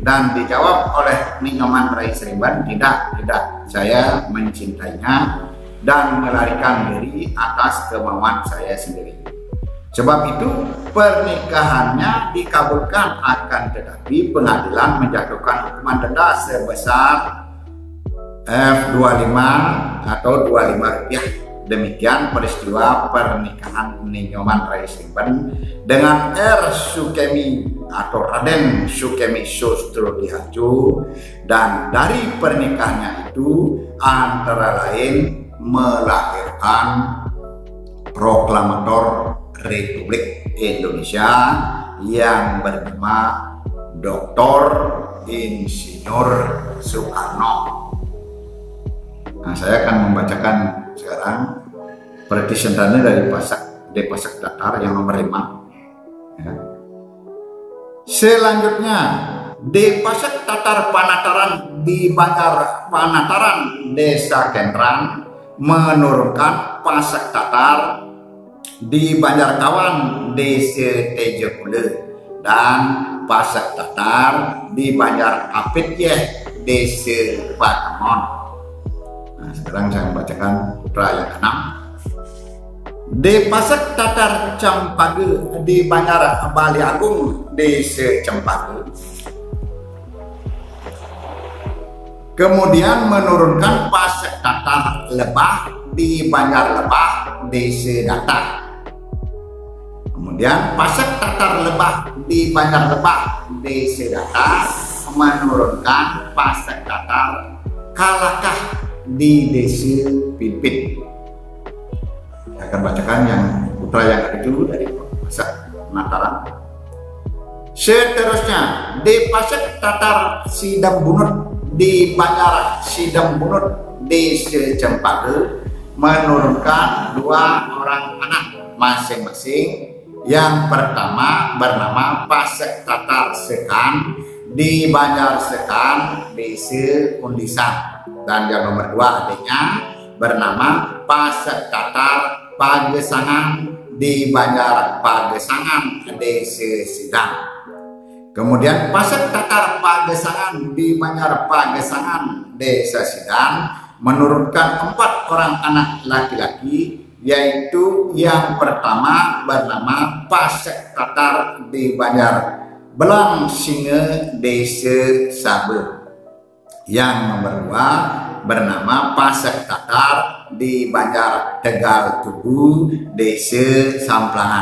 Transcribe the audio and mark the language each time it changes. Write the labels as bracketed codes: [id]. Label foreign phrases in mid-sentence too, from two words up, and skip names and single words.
[id] Dan dijawab oleh Ninyoman Rai Seriban, tidak, saya mencintainya dan melarikan diri atas kemauan saya sendiri. Sebab itu pernikahannya dikabulkan, akan tetapi pengadilan menjatuhkan hukuman denda sebesar F25 atau 25 rupiah Demikian peristiwa pernikahan Ninyoman Rai Simpen dengan R. Sukemi atau Raden Sukemi Sostrodihaju, dan dari pernikahannya itu antara lain melahirkan proklamator Republik Indonesia yang bernama Dr. Insinyur Soekarno. Nah, saya akan membacakan sekarang presentasinya dari Pasak Tatar yang nomor 5. Ya. Selanjutnya, Pasak Tatar Panataran di Banjar Panataran Desa Kendran menurunkan Pasak Tatar di Banjarkawan Desa Tejepule dan Pasak Tatar di Banjar Apitye Desa Patemon. Nah, sekarang saya membacakan putra yang ke-6. Pasak Tatar Cempage di Banjar Bali Agung Desa Cempage. Kemudian menurunkan Pasak Tatar Lebah di Banjar Lebah Desa Data. Kemudian Pasak Tatar Lebah di Banjar Lebah Desa Data menurunkan Pasak Tatar Kalakah di Desa Pimpin. Saya akan bacakan yang putra yang ke-7 dari Pasak Nataran. Seterusnya, Pasak Tatar Sidam Bunut di Banjar Sidam Bunut Desa Cempage menurunkan 2 orang anak masing-masing. Yang pertama bernama Pasak Tatar Sekan di Banjar Sekan Desa Undisan, dan yang nomor 2 adiknya bernama Pasak Tatar Pagesangan di Banjar Pagesangan Desa Sidang. Kemudian Pasak Tatar Pagesangan di Banjar Pagesangan Desa Sidang menurunkan 4 orang anak laki-laki, yaitu yang pertama bernama Pasak Tatar di Banjar Belang Singa Desa Sabe. Yang nomor 2 bernama Pasak Tatar di Banjar Tegal Tugu Desa Samplangan.